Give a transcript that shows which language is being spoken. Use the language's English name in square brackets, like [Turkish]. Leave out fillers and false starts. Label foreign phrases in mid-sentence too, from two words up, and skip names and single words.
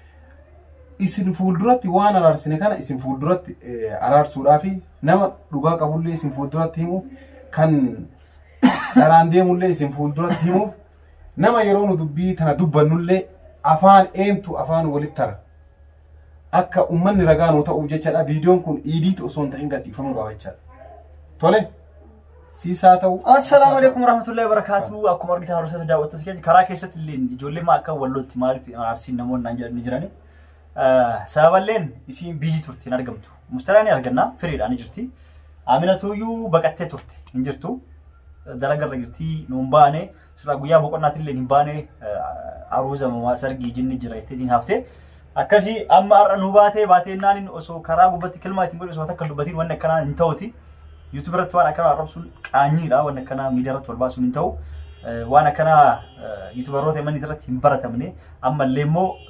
[Oromo] isin fuulduratti waan araarsine kana isin fuulduratti araarsuudhaaf nama dhugaa qabullee isin fuulduratti himuuf kan daraan deemullee isin fuulduratti himuuf nama yeroo nu dubbii tana dubbannullee afaan eentu afaan walittara akka ummanni ragaa nu ta'uuf jechaadha viidiyoon kun iidiitu osoo hin ta'in gadhiifamuu qaba jechaadha tole siisaa ta'u [Arabic] السلام عليكم ورحمة الله وبركاته [Oromo] akkuma argitan haroota daawwattoota keenya karaa keessatti illee ijoollee ma akka wallolti maaliif aarsiin namoonni naan jedhanii jirani sababalleen isiin biizii turte hin argamtu mustaraan arganna firiidhaan jirti Aminatuyyuu baqattee turte hin jirtu dalagarra jirti nuun baane sirra guyyaa boqonnaatillee hin baane aruuza sargii jinni jira ittiin hafte akkasi amma arra nu baateenaan osoo karaa gubbatti kilmaa ittiin godhu osoo takka dubbatiin wanni akkanaa hin ta'uti YouTube irratti waan akkanaa arrabsuun qaanyiidha wanni akkanaa miidiyaa irratti wal baasuun hin ta'u waan akkanaa YouTuberoota himan irratti hin baratamne ammallee immoo